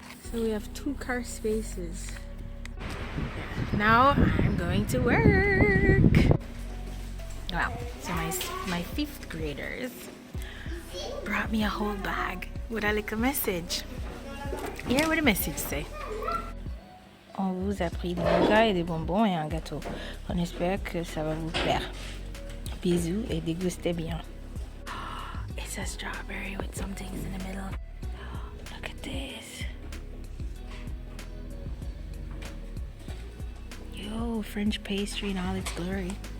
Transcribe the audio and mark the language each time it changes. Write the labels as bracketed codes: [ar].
[en] So we have 2 car spaces. Now I'm going to work. Wow, so my 5th graders brought me a whole bag with a little message. Hear what the message say. [fr] On vous a pris des nougats et des bonbons et un gâteau. On espère que ça va vous plaire. Bisous et dégustez bien. [en] It's a strawberry with some things in the middle. Look at this. Yo. Wow, French pastry in all its glory.